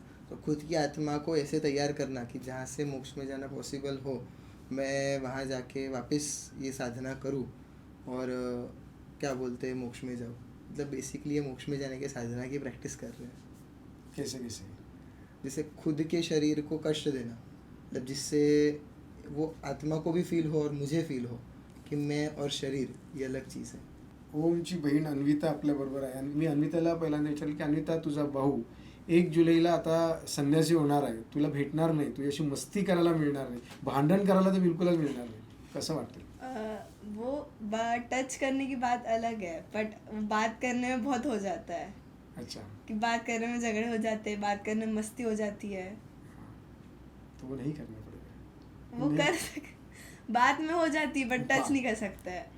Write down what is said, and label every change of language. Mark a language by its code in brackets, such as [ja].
[hi] तो खुद की आत्मा को ऐसे तैयार करना कि जहाँ से मोक्ष में जाना पॉसिबल हो, मैं वहाँ जाके वापस ये साधना करूँ और क्या बोलते हैं मोक्ष में जाऊँ। मतलब बेसिकली ये मोक्ष में जाने के साधना की प्रैक्टिस कर रहे हैं। कैसे कैसे? जैसे खुद के शरीर को कष्ट देना, मतलब जिससे वो आत्मा को भी फील हो और मुझे फील हो की मैं और शरीर ये अलग चीज़ आहे. [mr] ओमची बहीण अन्विता आपल्याबरोबर आहे. आणि मी अन्विताला पहिल्यांदा विचारलं की अन्विता, तुझा भाऊ 1 जुलैला आता संन्यासी होणार आहे, तुला भेटणार नाही, तुझ्याशी मस्ती करायला मिळणार नाही, भांडण करायला तर बिलकुलच मिळणार नाही, कसं वाटतं? [hi] वो टच करने की बात अलग है, बट बात करने में बहुत हो जाता है अच्छा, कि बात करने में झगड़े हो जाते हैं, बात करने में मस्ती हो जाती है. तो वो नहीं करना पड़ेगा. वो नहीं- कर सक बात में हो जाती है, बट टच नहीं कर सकता है.